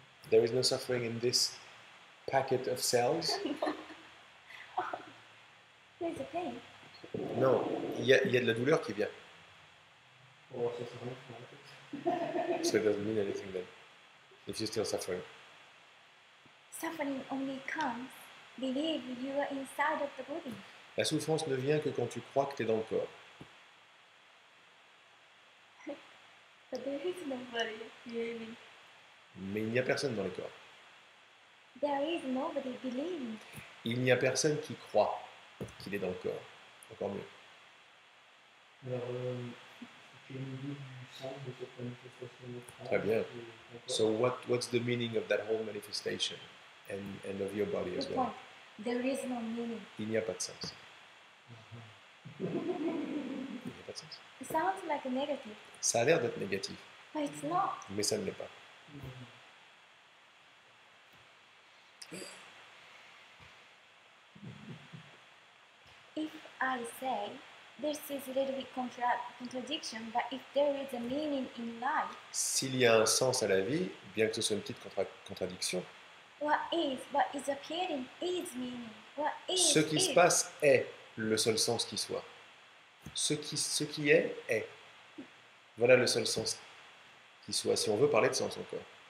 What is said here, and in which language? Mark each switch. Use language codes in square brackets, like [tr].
[en] There is no suffering in this packet of cells. there's a pain. [fr] Non, il y a de la douleur qui vient. Oh, ça sert à rien, en fait. [en] So it doesn't mean anything then. If you're still suffering. Suffering only comes, believe you are inside of the body. [fr] La souffrance ne vient que quand tu crois que tu es dans le corps. [en] But there is nobody believing. [fr] Mais il n'y a personne dans le corps. [en] There is nobody believing. [fr] Il n'y a personne qui croit qu'il est dans le corps. Encore mieux. Alors, tu as une idée du sens de cette manifestation nostrale? Très bien. [en] So what's the meaning of that whole manifestation and of your body as Good well? point. There is no meaning. [fr] Il n'y a pas de sens. Il n'y a pas de sens. [en] It sounds like a negative, [fr] Ça a l'air d'être négatif, [en] but it's not. [fr] mais ça ne l'est pas. [en] If I say this is a little bit contradiction, but if there is a meaning in life, [fr] S'il y a un sens à la vie, bien que ce soit une petite contradiction, [en] what is appearing is meaning. What is [fr] ce qui se passe est le seul sens qui soit. Ce qui est, est. Voilà le seul sens qui soit, si on veut parler de sens encore.